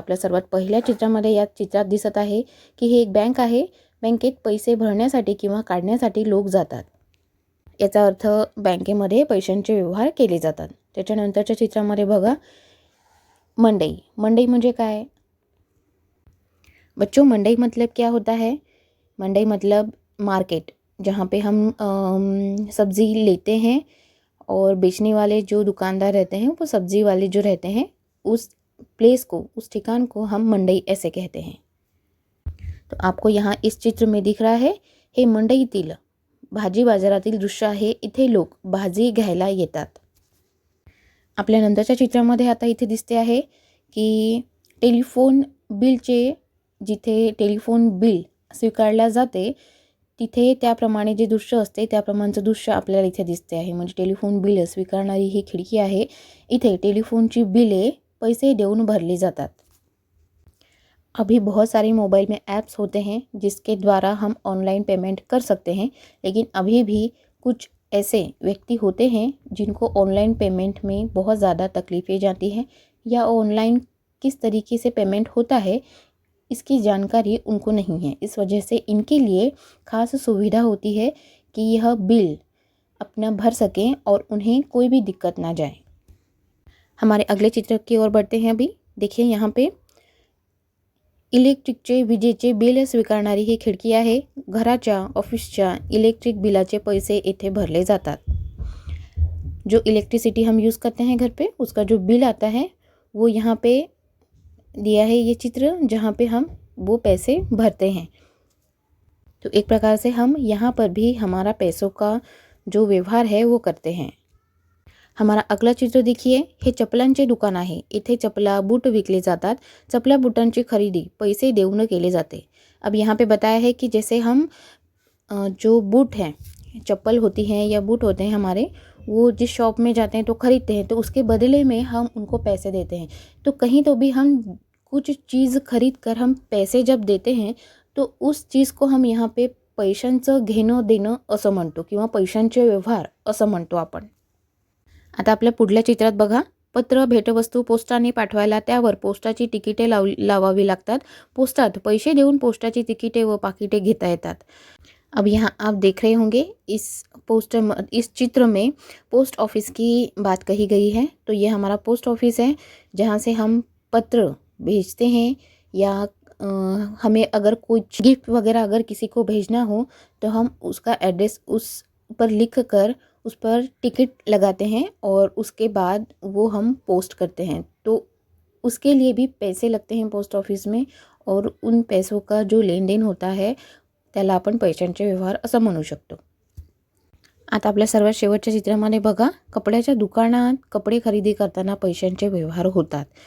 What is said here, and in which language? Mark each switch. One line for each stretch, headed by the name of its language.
Marathi: तर आपल्या सर्वात पहिल्या चित्रामध्ये या चित्रात दिसत आहे की हे एक बँक आहे. बँकेत पैसे भरण्यासाठी किंवा काढण्यासाठी लोक जातात. याचा अर्थ बँकेमध्ये पैशांचे व्यवहार केले जातात. त्याच्यानंतरच्या चित्रामध्ये बघा, मंडई. मंडई म्हणजे काय बच्चों?
Hindi: मंडई मतलब क्या होता है? मंडई मतलब मार्केट, जहाँ पे हम सब्ज़ी लेते हैं और बेचने वाले जो दुकानदार रहते हैं, वो सब्ज़ी वाले जो रहते हैं, उस प्लेस को, उस ठिकान को हम मंडई ऐसे कहते हैं. तो आपको यहाँ इस चित्र में दिख रहा है,
Marathi: हे मंडईतील भाजी बाजारातील दृश्य आहे. इथे लोक भाजी घ्यायला येतात. आपल्या नंतरच्या चित्रामध्ये आता इथे दिसते आहे की टेलिफोन बिलचे, जिथे टेलिफोन बिल स्वीकारल्या जाते तिथे त्याप्रमाणे जे दृश्य असते त्याप्रमाणेचं दृश्य आपल्याला इथे दिसते आहे. म्हणजे टेलिफोन बिल स्वीकारणारी ही खिडकी आहे. इथे टेलिफोनची बिले पैसे देऊन भरली जातात.
Hindi: अभी बहुत सारे मोबाइल में ऐप्स होते हैं जिसके द्वारा हम ऑनलाइन पेमेंट कर सकते हैं, लेकिन अभी भी कुछ ऐसे व्यक्ति होते हैं जिनको ऑनलाइन पेमेंट में बहुत ज़्यादा तकलीफ़ें जाती हैं, या ऑनलाइन किस तरीके से पेमेंट होता है इसकी जानकारी उनको नहीं है. इस वजह से इनके लिए ख़ास सुविधा होती है कि यह बिल अपना भर सकें और उन्हें कोई भी दिक्कत ना जाए. हमारे अगले चित्र की ओर बढ़ते हैं. अभी देखिए, यहाँ पे
Marathi: इलेक्ट्रिकचे, विजेचे बिल स्वीकारणारी ही खिडकी आहे. घराच्या, ऑफिसच्या इलेक्ट्रिक बिलाचे पैसे इथे भरले जातात.
Hindi: जो इलेक्ट्रिसिटी हम यूज़ करते हैं घर पे, उसका जो बिल आता है वो यहाँ पे दिया है ये चित्र, जहाँ पे हम वो पैसे भरते हैं. तो एक प्रकार से हम यहाँ पर भी हमारा पैसों का जो व्यवहार है वो करते हैं. हमारा अगला चित्र देखिए,
Marathi: हे चपलांचे दुकान आहे. इथे चपला, बूट विकले जातात. चपला बूटांची खरीदी पैसे देऊन केले जाते.
Hindi: अब यहाँ पे बताया है कि जैसे हम जो बूट हैं, चप्पल होती हैं या बूट होते हैं हमारे, वो जिस शॉप में जाते हैं तो ख़रीदते हैं, तो उसके बदले में हम उनको पैसे देते हैं. तो कहीं तो भी हम कुछ चीज़ खरीद कर हम पैसे जब देते हैं तो उस चीज़ को हम यहाँ पे
Marathi: पैशांचं घेणं देणं असं म्हणतो, किंवा पैशांचे व्यवहार असं म्हणतो आपण. आता आपल्या पुढल्या चित्रात बघा, पत्र, भेटवस्तू पोस्टाने पाठवायला त्यावर पोस्टाची तिकिटे लावावी लागतात. पोस्टात पैसे देऊन पोस्टाची तिकिटे व पाकिटे घेता येतात.
Hindi: अब यहाँ आप देख रहे होंगे इस चित्र में पोस्ट ऑफिस की बात कही गई है. तो ये हमारा पोस्ट ऑफिस है जहाँ से हम पत्र भेजते हैं, या हमें अगर कुछ गिफ्ट वगैरह अगर किसी को भेजना हो तो हम उसका एड्रेस उस पर लिख कर उस पर टिकट लगाते हैं और उसके बाद वो हम पोस्ट करते हैं. तो उसके लिए भी पैसे लगते हैं पोस्ट ऑफिस में, और उन पैसों का जो लेन देन होता है
Marathi: त्याला आपण पैशांचे व्यवहार असं म्हणू शकतो. आता आपल्या सर्वात शेवटच्या चित्रामध्ये बघा, कपड्याच्या दुकानात कपडे खरेदी करताना पैशांचे व्यवहार होतात.